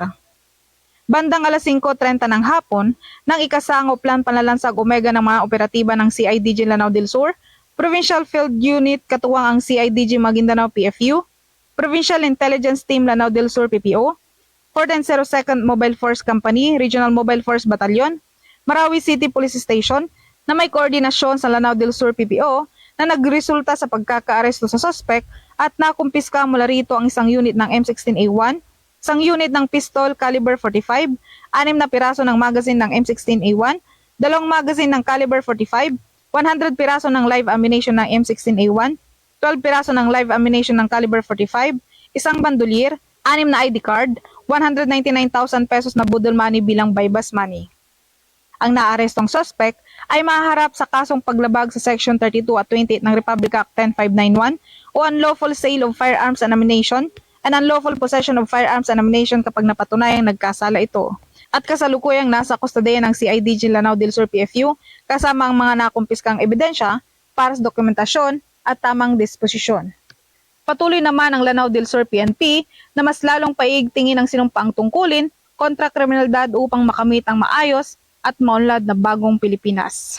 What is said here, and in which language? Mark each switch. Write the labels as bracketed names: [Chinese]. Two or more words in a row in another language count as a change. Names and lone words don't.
[Filipino] Bandang alas 5:30 ng hapon, nang ikasang Oplan Panlalansag Omega ng mga operatiba ng CIDG Lanao del Sur, Provincial Field Unit katuwang ang CIDG Maguindanao PFU, Provincial Intelligence Team Lanao del Sur PPO, 4th and 02nd Mobile Force Company, Regional Mobile Force Battalion, Marawi City Police Station, na may koordinasyon sa Lanao del Sur PPO na nagresulta sa pagkakaaresto sa suspect at nakumpiska mula rito ang isang unit ng M16A1, isang unit ng [English] pistol caliber [Filipino] 45, 6 na piraso ng magazine ng M16A1, 2 magazine ng caliber 45, 100 piraso ng [English] live ammunition [Filipino] ng M16A1, 12 piraso ng [English] live ammunition [Filipino] ng caliber 45, isang bandolier, 6 na ID card, 199,000 pesos na budol money bilang [English] bypass money. [Filipino] Ang naarestong suspect ay mahaharap sa kasong paglabag sa Section 32 at 28 ng Republic Act 10591 o [English] unlawful sale of firearms and ammunition and unlawful possession of firearms and ammunition [Filipino] kapag napatunayang nagkasala ito. At kasalukuyang nasa kustodiya ng CIDG Lanao del Sur PFU kasama ang mga nakumpiskang ebidensya para sa dokumentasyon at tamang disposisyon. Patuloy naman ang Lanao del Sur PNP na mas lalong paigtingin ang sinumpaang tungkulin kontra kriminalidad upang makamit ang maayos at maunlad na bagong Pilipinas.